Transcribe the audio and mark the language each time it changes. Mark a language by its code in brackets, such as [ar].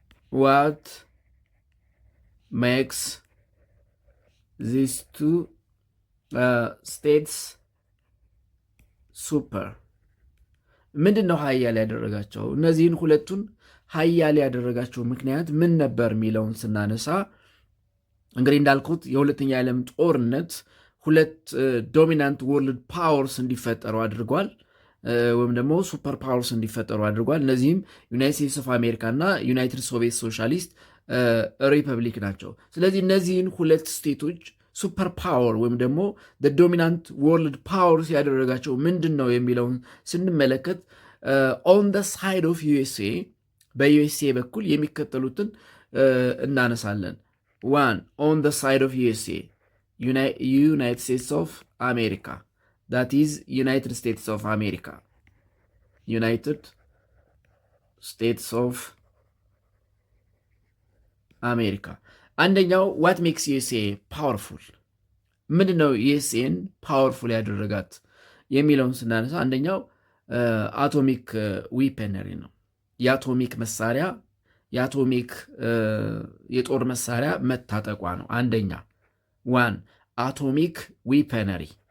[en] What makes these two states super? [am] ምንድን ነው ሀያል ያደረጋቸው? እነዚህን ሁለቱን ሀያል ያደረጋቸው ምክንያት ምን ነበር የሚለውን ስናነሳ እንግዲህ እንዳልኩት የሁለተኛ የዓለም ጦርነት ሁለት [en] ዶሚናንት ወርልድ ፓወርስ [am] እንዲፈጠሩ አድርጓል፣ ወይም ደግሞ ሱፐር ፓወርስ እንዲፈጠሩ አድርጓል። እነዚህም ዩናይትድ ስቴትስ ኦፍ አሜሪካ እና ዩናይትድ ሶቪየት ሶሻሊስት ሪፐብሊክ ናቸው። ስለዚህ እነዚህን ሁለት ስቴቶች ሱፐር ፓወር ወይም ደግሞ ዶሚናንት ወርልድ ፓወርስ ያደረጋቸው ምንድን ነው የሚለውን ስንመለከት [en] ኦን ደ ሳይድ ኦፍ ዩኤስኤ፣ [am] በዩኤስኤ በኩል የሚከተሉትን እናነሳለን። [en] ዋን ኦን ደ ሳይድ ኦፍ ዩኤስኤ ዩናይትድ ስቴትስ ኦፍ አሜሪካ፣ that is United States of America. United States of America. [am] አንደኛው [en] what makes USA powerful? [am] ምንድን ነው ዩኤስኤን ፓወርፉል ያደረጋት የሚለውን ስናነሳ አንደኛው አቶሚክ ዊፐነሪ ነው። የአቶሚክ መሳሪያ የአቶሚክ የጦር መሳሪያ መታጠቋ ነው። አንደኛ [en] ዋን አቶሚክ ዊፐነሪ፣